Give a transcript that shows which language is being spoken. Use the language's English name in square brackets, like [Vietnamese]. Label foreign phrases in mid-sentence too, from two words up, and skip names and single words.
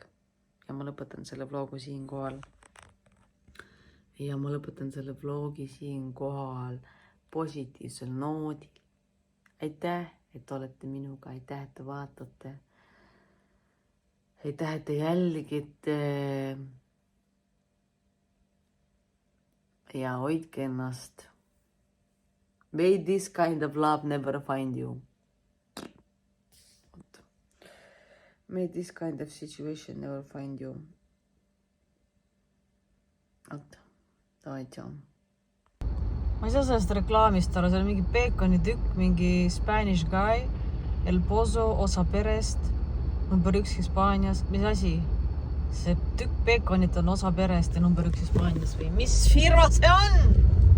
[Estonian] Ja ma lõpetan selle vlogu siinkohal. Ja ma lõpetan selle vlogi siinkohal positiivsel noodil. Aitäh, et olete minuga. Aitäh, et te vaatate. Aitäh, et te jälgite. Ja hoidke ennast. [English] May this kind of love never find you. May this kind of situation never find you. [Estonian] Oota, davai, tšau. Ma ei saa sellest reklaamist aru, seal on mingi peekoni tükk, mingi [English] Spanish guy, [Estonian] El Pozo, osa perest, number 1 Hispaanias. Mis asi? See tükk peekonit on osa perest ja number 1 Hispaanias või mis firma see on?